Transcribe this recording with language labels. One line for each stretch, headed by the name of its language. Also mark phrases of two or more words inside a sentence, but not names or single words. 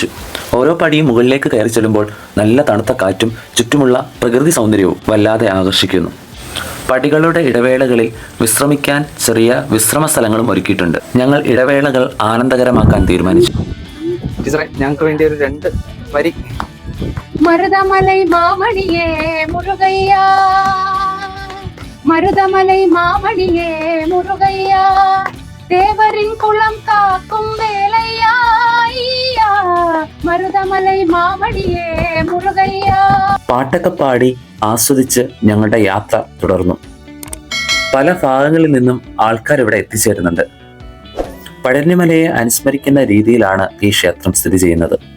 Malayalam: ഓരോ പടിയും മുകളിലേക്ക് കയറി ചെല്ലുമ്പോൾ നല്ല തണുത്ത കാറ്റും ചുറ്റുമുള്ള പ്രകൃതി സൗന്ദര്യവും വല്ലാതെ ആകർഷിക്കുന്നു. പടികളുടെ ഇടവേളകളിൽ വിശ്രമിക്കാൻ ചെറിയ വിശ്രമ സ്ഥലങ്ങളും ഒരുക്കിയിട്ടുണ്ട്. ഞങ്ങൾ ഇടവേളകൾ ആനന്ദകരമാക്കാൻ തീരുമാനിച്ചു. ടീച്ചറെ ഞങ്ങൾക്ക് വേണ്ടി ഒരു 2 വരി.
Tamil: மருதமலை மாமணியே முருகையா, மருதமலை மாமணியே முருகையா, தேவரின் குளம் காக்கும் வேலையா, மருதமலை மாமணியே முருகையா.
Malayalam: പാട്ടൊക്കെ പാടി ആസ്വദിച്ച് ഞങ്ങളുടെ യാത്ര തുടർന്നു. പല ഭാഗങ്ങളിൽ നിന്നും ആൾക്കാർ ഇവിടെ എത്തിച്ചേരുന്നുണ്ട്. പഴനിമലയെ അനുസ്മരിക്കുന്ന രീതിയിലാണ് ഈ ക്ഷേത്രം സ്ഥിതി ചെയ്യുന്നത്.